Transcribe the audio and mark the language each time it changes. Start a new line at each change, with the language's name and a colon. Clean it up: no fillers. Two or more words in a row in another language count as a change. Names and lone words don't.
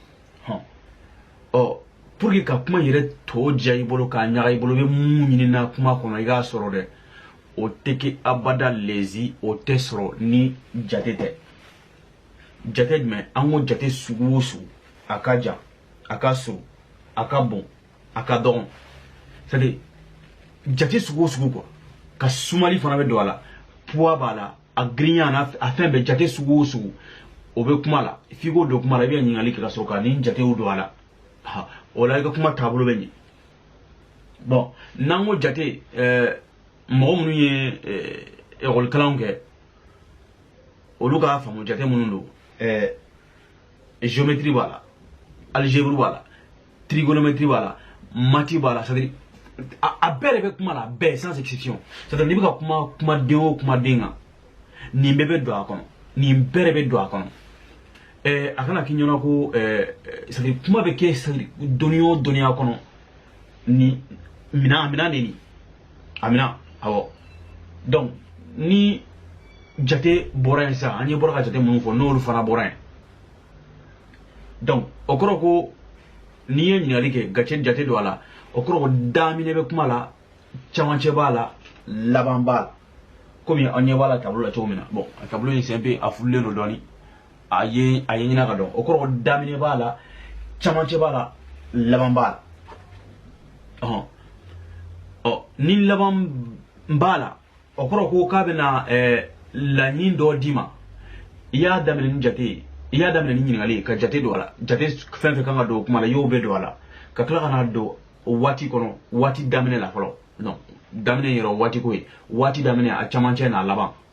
Bambara: pour que ka kuma yɛrɛ tɔ diya i bolo k'a ɲaga i bolo i bɛ mun ɲini na kuma kɔnɔ i k'a sɔrɔ dɛ o tɛ kɛ abada lezi o tɛ sɔrɔ ni jate tɛ jate jumɛn an ko jate sugu o sugu a ka jan a ka surun a ka bon a ka dɔgɔn
French: c'est à dire
Bambara: jate sugu o sugu quoi ka sumali fana bɛ don a la poids b'a la a girinya a fɛn bɛɛ jate sugu o sugu o bɛ kuma la f'i k'o don kuma la i bɛ ɲininkali kɛ ka sɔrɔ ka ni jatew don a la o la i ka kuma taabolo bɛ ɲɛ bon n'an ko jate mɔgɔ minnu ye ekɔlikalanw kɛ olu k'a faamu jate minnu don géométrie b'a la algèbre b'a la trigonométrie b'a la maths b'a la
French: c'est-à-dire
Bambara: a bɛɛ de bɛ kuma la bɛɛ
French: sans exception c'est-à-dire
Bambara: n'i bɛ ka kumaden o kumaden kan nin bɛɛ bɛ don a kɔnɔ nin bɛɛ de bɛ don a kɔnɔ a kana k'i ɲɛna ko
French: c'est-à-dire
Bambara: kuma bɛ kɛ
French: c'est-à-dire
Bambara: dɔnniya o dɔnniya kɔnɔ ni minɛn de nin a minɛn awɔ donc ni jate bɔra yen sisan an ye bɔra ka jate minnu fɔ n'olu fana bɔra yen donc o kɔrɔ ko n'i ye ɲininkali kɛ jate don a la o kɔrɔ ko daminɛ bɛ kuma la camancɛ b'a la laban b'a la komi an ɲɛ b'a la tableau la cogo min na bon a tableau in
French: c'est un peu
Bambara: a furulen don dɔɔni a ye ɲina ka dɔn o kɔrɔ ko daminɛ b'a la camancɛ b'a la laban b'a la ni laban b'a la o kɔrɔ ko k'a bɛna laɲini dɔ d'i ma i y'a daminɛ ni jate ye i y'a daminɛ ni ɲininkali ye ka jate don a la jate fɛn fɛn kan ka don o kuma la i y'o bɛɛ don a la ka tila ka na don o waati kɔnɔ waati daminɛ la fɔlɔ non daminɛ yɛrɛ o waati ko ye waati daminɛ a camancɛ n'a laban